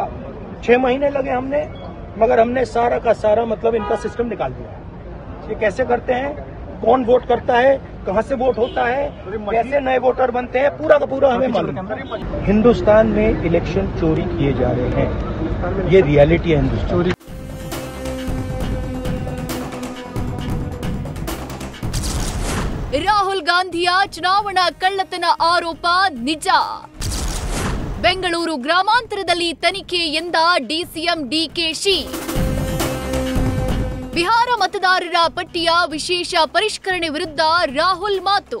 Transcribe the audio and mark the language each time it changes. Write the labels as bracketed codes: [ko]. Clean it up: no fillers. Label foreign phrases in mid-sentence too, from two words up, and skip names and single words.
[hi] 6 महीने लगे हमने, मगर हमने सारा का सारा मतलब इनका सिस्टम निकाल दिया. ये कैसे करते हैं, कौन वोट करता है, कहां से वोट होता है, कैसे नए वोटर बनते हैं, पूरा का पूरा हमें मालूम है. हिंदुस्तान में इलेक्शन चोरी किए जा रहे हैं, ये रियलिटी है हिंदुस्तान. [kn] ರಾಹುಲ್ ಗಾಂಧಿಯ ಚುನಾವಣಾ ಕಳ್ಳತನ ಆರೋಪ ನಿಜ. ಬೆಂಗಳೂರು ಗ್ರಾಮಾಂತರದಲ್ಲಿ ತನಿಖೆ ಎಂದ ಡಿಸಿಎಂ ಡಿಕೆಶಿ. ಬಿಹಾರ ಮತದಾರರ ಪಟ್ಟಿಯ ವಿಶೇಷ ಪರಿಷ್ಕರಣೆ ವಿರುದ್ಧ ರಾಹುಲ್ ಮಾತು.